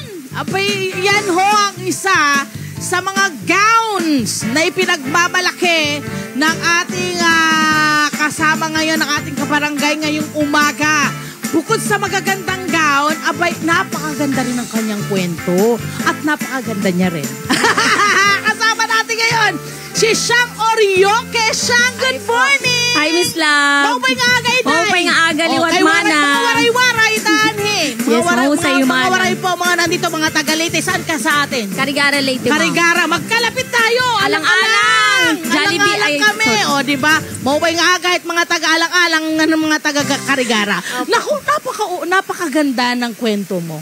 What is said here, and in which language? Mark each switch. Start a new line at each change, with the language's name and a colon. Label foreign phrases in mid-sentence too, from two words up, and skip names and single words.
Filipino: Abay, yan ho ang isa sa mga gowns na ipinagmamalaki ng ating kasama ngayon, ng ating kabarangay ngayong umaga. Bukod sa magagandang gown, abay, napakaganda rin ang kanyang kwento at napakaganda niya rin. Kasama natin ngayon, si Shang Orioque.
English: Shang, good morning! Hi, Miss Love!
Waray: Maupay nga aga, Iday! Maupay nga aga, liwat mana! Mga waray-waray, Danhe!
English: Yes,
Filipino: mahusay yung mga waray po, mga nandito, mga taga-Leyte. Saan ka sa atin? Karigara, Leyte, ma'am. Karigara, magkalapit tayo! Alang-alang! Jollibee, Alang-alang kami! O, diba?
Waray: Maupay nga aga,
Filipino: at mga taga-alang-alang ng mga taga-Karigara. Naku, napakaganda ng kwento mo.